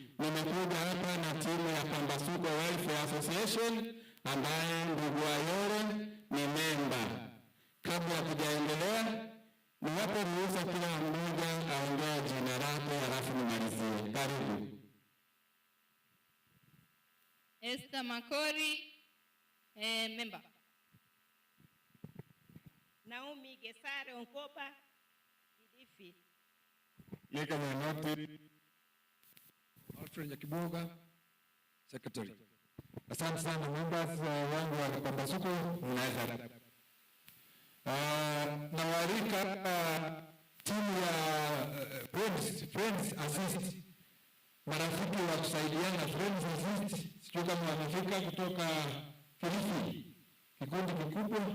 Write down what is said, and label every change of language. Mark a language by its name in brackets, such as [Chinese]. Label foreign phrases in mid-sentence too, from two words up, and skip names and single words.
[Swahili] Nimekuja hapa na timu ya Pambasuko Welfare Association ambaye ndugu Ayore ni memba. Kabla ya kujaendelea, niwape ruhusa kila mmoja aongee jina lake halafu nimalizie. Karibu. Esther Makori, member. Naomi Gesare Onkopa, Kilifi. Yeka Nyanoti, Alfred Nyakiboga, secretary. Asante sana members wangu wa Pambasuko, mnaweza. Na warika timu ya Friends Assist, marafiki wa kusaidiana Friends Assist, sio kama wamefika kutoka Kilifi, kikundi kikubwa.